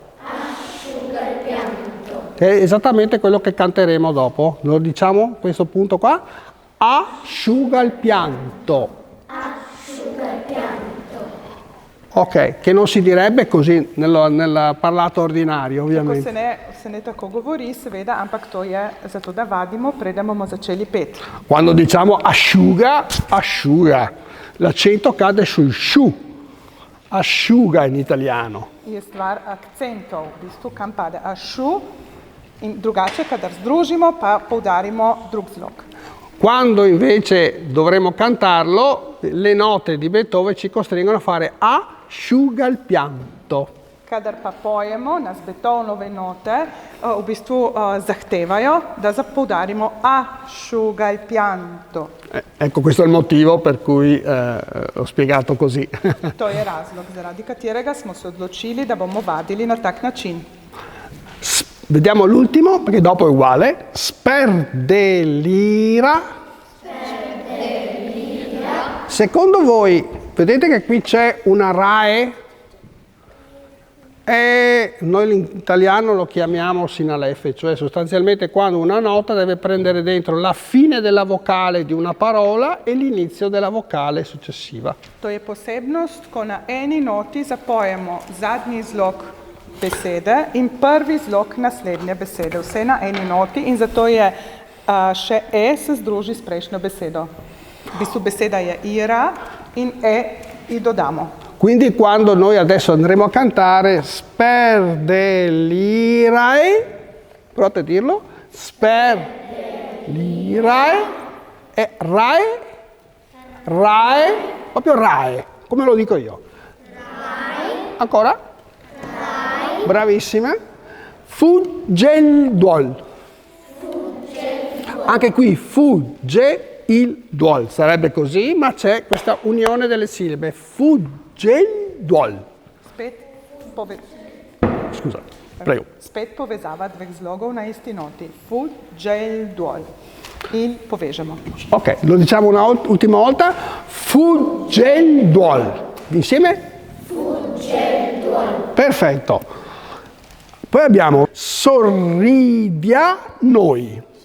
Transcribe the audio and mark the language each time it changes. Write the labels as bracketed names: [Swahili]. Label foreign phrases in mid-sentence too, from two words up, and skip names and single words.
[Italian] È esattamente quello che canteremo dopo. Lo diciamo questo punto qua. Asciuga il pianto. Ok, che non si direbbe così nel parlato ordinario, ovviamente. [Slovenian] Se ne tako govori, seveda, ampak to je zato, da vadimo, preden bomo začeli peti. [Italian] Quando diciamo asciuga, asciuga. L'accento cade sul sciù. Asciuga in italiano. [Slovenian] Je stvar akcentov, v bistvu kam pade asciu in drugače, kadar združimo, pa poudarimo drug zlog. [Italian] Quando invece dovremo cantarlo, le note di Beethoven ci costringono a fare asciuga il pianto. [Slovenian] Kadar pa pojemo, nas Beethovenove note v bistvu zahtevajo, da poudarimo [Italian] asciuga il pianto. Ecco, questo è il motivo per cui ho spiegato così. [Slovenian] To je razlog, zaradi katerega smo se odločili, da bomo vadili na tak način. [Italian] Vediamo l'ultimo, perché dopo è uguale. Sperdelira. Secondo voi, vedete che qui c'è una RAE? E noi in italiano lo chiamiamo sinalefe, cioè sostanzialmente quando una nota deve prendere dentro la fine della vocale di una parola e l'inizio della vocale successiva. [Slovenian] To je posebnost, ko na eni noti zapojemo zadnji zlog besede in prvi zlog naslednje besede. Vse na eni noti in zato je še E se združi s prejšnjo besedo. V bistvu beseda je ira in E ji dodamo. [Italian] Quindi quando noi adesso andremo a cantare sperdelirae, provate a dirlo, sperdelirae, e rae, rae, proprio rae, come lo dico io. Rae. Ancora? Rae. Bravissima. Fugge il duol. Anche qui fugge il duol, sarebbe così, ma c'è questa unione delle sillabe. Fugge il duol. Scusa, prego. [Slovenian] Spet povezava dveh zlogov na isti noti. [Italian] Fugge il duol. [Slovenian] In povežemo. [Italian] Ok, lo diciamo un'ultima volta. Fugge il duol. Insieme? Fugge il duol. Perfetto. Poi abbiamo sorridia noi.